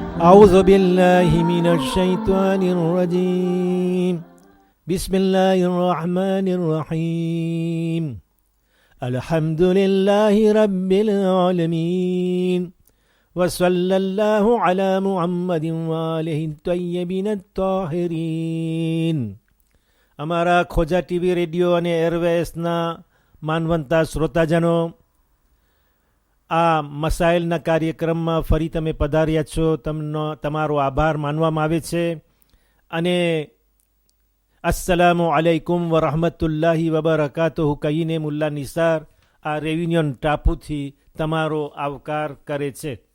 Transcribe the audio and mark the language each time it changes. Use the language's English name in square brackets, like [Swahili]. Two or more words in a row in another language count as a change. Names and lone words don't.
[Arabic] أعوذ بالله من الشيطان الرجيم بسم الله الرحمن الرحيم الحمد لله رب العالمين وصلى الله على محمد وآله الطيبين الطاهرين. [Gujarati] અમારા ખોજા ટીવી રેડિયો અને એરવેસના માનવંતા શ્રોતાજનો, આ મસાઇલના કાર્યક્રમમાં ફરી તમે પધાર્યા છો, તમારો આભાર માનવામાં આવે છે. અને [Arabic] السلام عليكم ورحمة الله وبركاته [Gujarati] કહીને મુલ્લા નિસાર આ રેયુનિયન ટાપુથી તમારો આવકાર કરે છે.